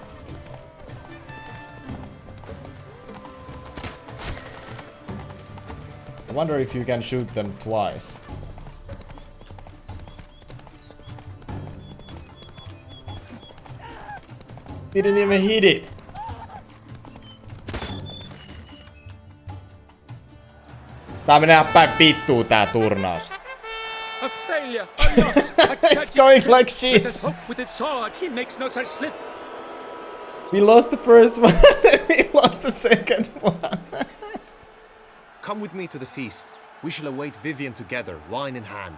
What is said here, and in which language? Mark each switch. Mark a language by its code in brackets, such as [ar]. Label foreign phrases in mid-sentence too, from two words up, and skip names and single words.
[en] I wonder if you can shoot them twice. Didn't even hit it. [fi] Tää menee päin vittuun tää turnaus. [en] A failure, a loss, a It's going like shit. With his hook, with its sword, he makes no such slip. We lost the first one, we lost the second one. Come with me to the feast. We shall await Vivian together, wine in hand.